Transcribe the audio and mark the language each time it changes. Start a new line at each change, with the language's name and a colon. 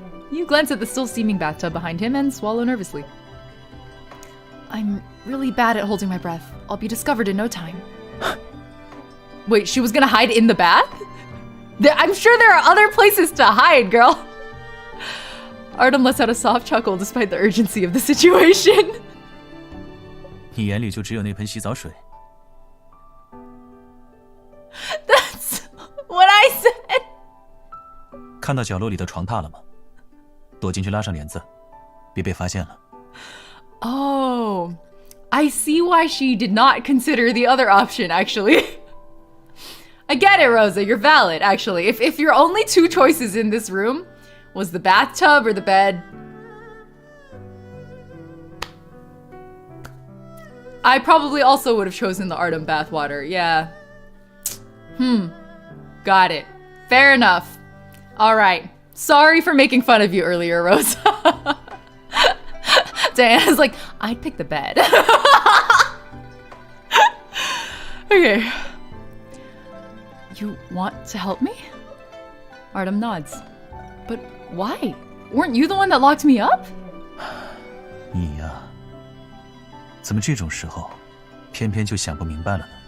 English: You glance at the still steaming bathtub behind him and swallow nervously. I'm really bad at holding my breath. I'll be discovered in no time. Wait, she was gonna hide in the bath? I'm sure there are other places to hide, girl. Artem lets out a soft chuckle despite the urgency of the situation.
Chinese: 你眼里就只有那盆洗澡水。
English: That's what I said.
Chinese: 看到角落里的床榻了吗？躲进去拉上帘子，别被发现了。
English: Oh, I see why she did not consider the other option, actually. I get it, Rosa. You're valid, actually. If your only two choices in this room was the bathtub or the bed, I probably also would have chosen the Artem bathwater. Yeah. Got it. Fair enough. All right. Sorry for making fun of you earlier, Rosa. Diana's like, I'd pick the bed. Okay. You want to help me? Artem nods. But why? Weren't you the one that locked me up?
Chinese: 你呀，怎么这种时候，偏偏就想不明白了呢？